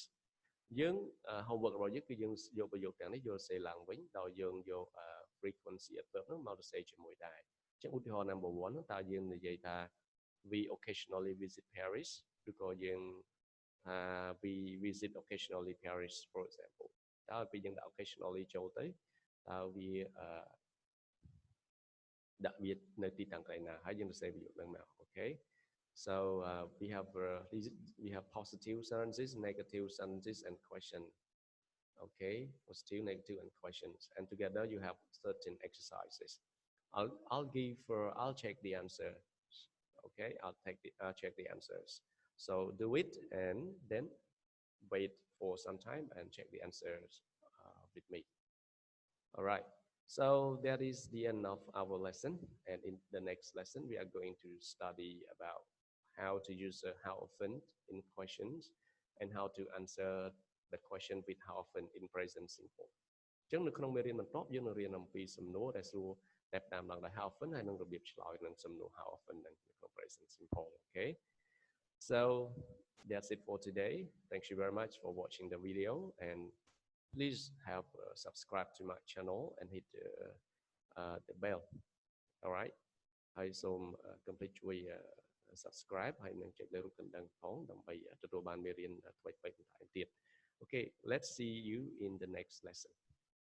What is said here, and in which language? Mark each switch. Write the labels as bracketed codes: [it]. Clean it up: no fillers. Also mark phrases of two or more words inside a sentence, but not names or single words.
[km] យើង homework របស់យើងគឺយើងយកប្រយោគទាំងនេះយកទៅសេឡើងវិញដោយយើងយក [en] frequency adverb [km] នោះមកទៅសេជាមួយដែរអញ្ចឹងឧទាហរណ៍ number 1 តើយើងនិយាយថា [en] we occasionally visit Paris [km] ឬក៏យើង [en] we visit occasionally Paris for example [km] តើពេលយើងដាក់ occasionally ចូលទៅតើវា ដាក់វានៅទីតាំងកន្លែងណាហើយយើងទៅសេប្រយោគហ្នឹងមក [en] okay so we have positive sentences negative sentences and question okay positive negative and questions and together you have certain exercises I'll check the answer okay I'll check the answers so do it and then wait for some time and check the answers with me. All right. So that is the end of our lesson. And in the next lesson, we are going to study about how to use how often in questions and how to answer the question with how often in present simple. [km] អញ្ចឹងនៅក្នុងមេរៀនបន្ទាប់យើងនឹងរៀនអំពីសំណួរដែលសួរតែតាមឡើងដោយ [en] how often [km] ហើយនឹងរបៀបឆ្លើយនឹងសំណួរ [en] how often [km] នៅក្នុង [en] present simple. Okay. So that's it for today. Thank you very much for watching the video and please have subscribe to my channel and hit the bell. All right. [km] ហើយសូមកុំភ្លេចជួយ subscribe ហើយនឹងចុចលើរូបកណ្ដឹងផងដើម្បីទទួលបានមេរៀនថ្មីៗបន្ថែមទៀត [en] Okay, let's see you in the next lesson.